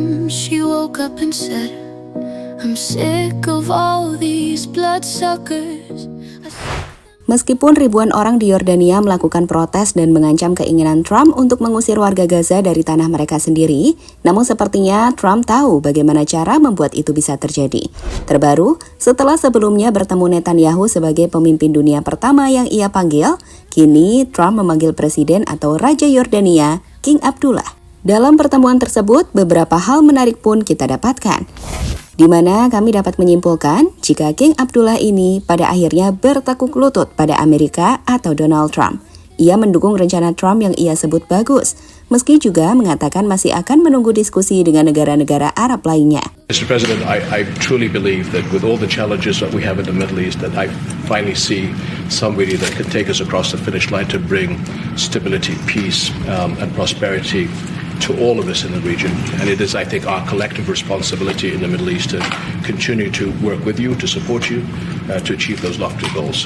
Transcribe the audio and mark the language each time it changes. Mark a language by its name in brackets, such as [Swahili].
[English] She woke up and said, I'm sick of all these bloodsuckers. [Indonesian] Meskipun ribuan orang di Yordania melakukan protes dan mengancam keinginan Trump untuk mengusir warga Gaza dari tanah mereka sendiri, namun sepertinya Trump tahu bagaimana cara membuat itu bisa terjadi. Terbaru, setelah sebelumnya bertemu Netanyahu sebagai pemimpin dunia pertama yang ia panggil, kini Trump memanggil presiden atau Raja Yordania, King Abdullah. Dalam pertemuan tersebut, beberapa hal menarik pun kita dapatkan, di mana kami dapat menyimpulkan jika King Abdullah ini pada akhirnya bertekuk lutut pada Amerika atau Donald Trump. Ia mendukung rencana Trump yang ia sebut bagus, meski juga mengatakan masih akan menunggu diskusi dengan negara-negara Arab lainnya. [English] Mr. President, I truly believe that with all the challenges that we have in the Middle East, that I finally see somebody that can take us across the finish line to bring stability, peace, and prosperity to all of us in the region, and it is, I think, our collective responsibility in the Middle East to continue to work with you, to support you, to achieve those lofty goals.